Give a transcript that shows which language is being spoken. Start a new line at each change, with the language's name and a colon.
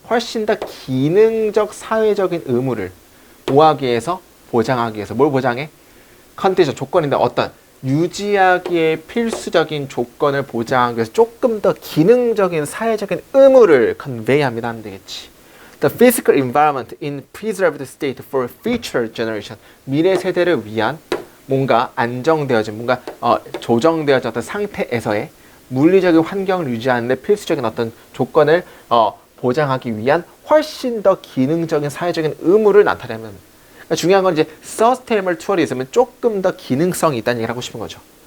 Korean: 훨씬 더 기능적 사회적인 의무를 뭐하기 위해서? 보장하기 위해서. 뭘 보장해? 컨디션, 조건인데 어떤 유지하기에 필수적인 조건을 보장하기 위해서 조금 더 기능적인 사회적인 의무를 convey합니다 하면 되겠지.
English: The physical environment in preserved state for future generation.
Korean: 미래 세대를 위한 뭔가 안정되어진, 뭔가 조정되어진 어떤 상태에서의 물리적인 환경을 유지하는 데 필수적인 어떤 조건을 보장하기 위한 훨씬 더 기능적인 사회적인 의무를 나타내면, 그러니까 중요한 건 이제 sustainable tourism은 조금 더 기능성이 있다는 얘기를 하고 싶은 거죠.